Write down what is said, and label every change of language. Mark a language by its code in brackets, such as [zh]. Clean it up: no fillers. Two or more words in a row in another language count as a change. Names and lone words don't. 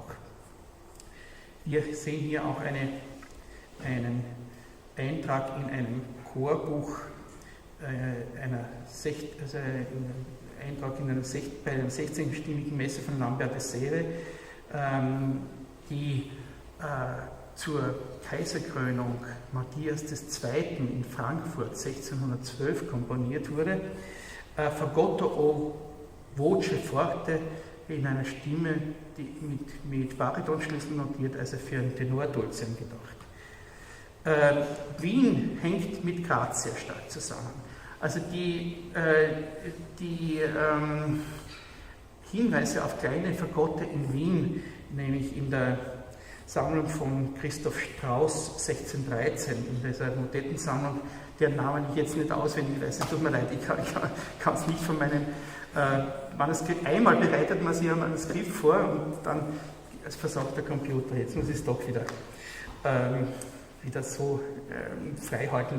[de] Wir sehen hier auch einen Eintrag in einem Chorbuch, Eintrag bei einer 16-stimmigen Messe von Lambert de Sere, die zur Kaiserkrönung Matthias II. In Frankfurt 1612 komponiert wurde. [it] Fagotte o voce forte, [de] in einer Stimme, die mit Baritonschlüssel notiert, also für einen Tenordulcian gedacht. Wien hängt mit Graz sehr stark zusammen. Also die Hinweise auf kleine Fagotte in Wien, nämlich in der Sammlung von Christoph Strauss 1613, in dieser Motettensammlung, deren Namen ich jetzt nicht auswendig weiß, es tut mir leid, ich kann es nicht von meinem Manuskript, einmal bereitet man sich ein Manuskript vor und dann versagt der Computer, jetzt muss ich es doch wieder so frei halten.